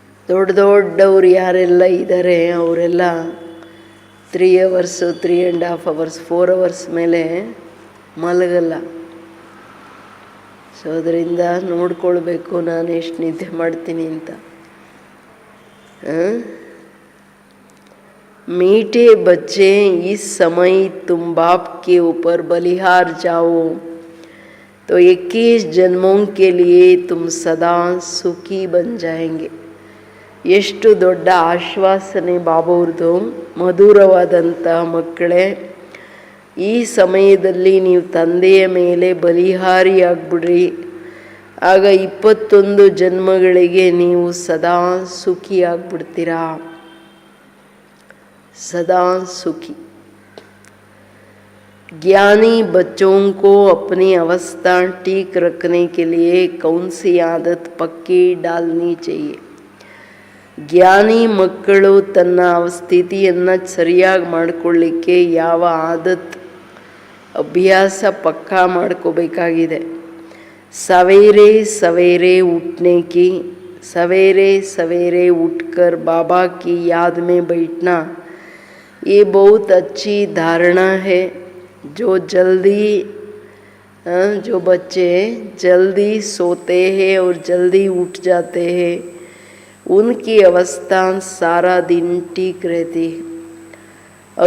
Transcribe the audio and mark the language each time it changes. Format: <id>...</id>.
<kn>ದೊಡ್ಡವ್ರು ಯಾರೆಲ್ಲ ಇದ್ದಾರೆ ಅವರೆಲ್ಲ 3 hours 3.5 hours 4 hours ಮೇಲೆ ಮಲಗಲ್ಲ. ಸೊ ಅದರಿಂದ ನೋಡ್ಕೊಳ್ಬೇಕು ನಾನು ಎಷ್ಟು ನಿದ್ದೆ ಮಾಡ್ತೀನಿ ಅಂತ.</kn> <hi>मीठे बच्चे इस समय तुम बाप के ऊपर बलिहार जाओ तो 21 जन्मों के लिए तुम सदा सुखी बन जाएंगे.</hi> <kn>ಎಷ್ಟು ದೊಡ್ಡ ಆಶ್ವಾಸನೆ ಬಾಬಾವ್ರದ್ದು. ಮಧುರವಾದಂಥ ಮಕ್ಕಳೇ, ಈ ಸಮಯದಲ್ಲಿ ನೀವು ತಂದೆಯ ಮೇಲೆ ಬಲಿಹಾರಿಯಾಗ್ಬಿಡ್ರಿ, ಆಗ 21 ಜನ್ಮಗಳಿಗೆ ನೀವು ಸದಾ ಸುಖಿಯಾಗ್ಬಿಡ್ತೀರಾ.</kn> <hi>सदा सुखी. ज्ञानी बच्चों को अपनी अवस्था ठीक रखने के लिए कौन सी आदत पक्की डालनी चाहिए.</hi> <kn>ಜ್ಞಾನಿ ಮಕ್ಕಳು ತನ್ನ ಸ್ಥಿತಿಯನ್ನು ಸರಿಯಾಗಿ ಮಾಡಿಕೊಳ್ಳಿಕ್ಕೆ ಯಾವ ಆದತ್ ಅಭ್ಯಾಸ ಪಕ್ಕಾ ಮಾಡ್ಕೋಬೇಕಾಗಿದೆ.</kn> <hi>सवेरे सवेरे उठने की, सवेरे सवेरे उठकर बाबा की याद में बैठना, ये बहुत अच्छी धारणा है। जो बच्चे जल्दी सोते हैं और जल्दी उठ जाते हैं, उनकी अवस्था सारा दिन ठीक रहती है।</hi>